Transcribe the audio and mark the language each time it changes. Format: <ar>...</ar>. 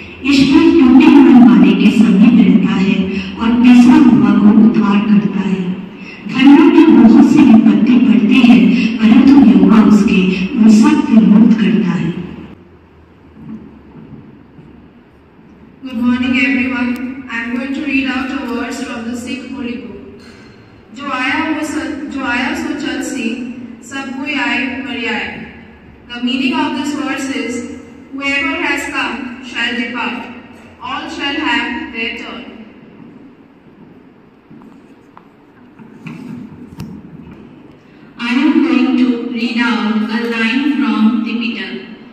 <hi>ईश्वर टूटे मन वाले के समीप रहता है और पिसा हुआ को उद्धार करता है। धर्मियों की बहुत सी विपत्ति पड़ती है, परंतु यहोवा उसके उन सब से मुक्त करता है।</hi> <en>Good morning everyone. I am going to read out a verse from the Sikh Holy Book.</en> <pa>जो आया सो चल सी, सब कोई आए मर आए.</pa> <en>The meaning of this verse is, whoever has come shall depart. All shall have their turn. I am going to read out a line from Tipitaka.</en>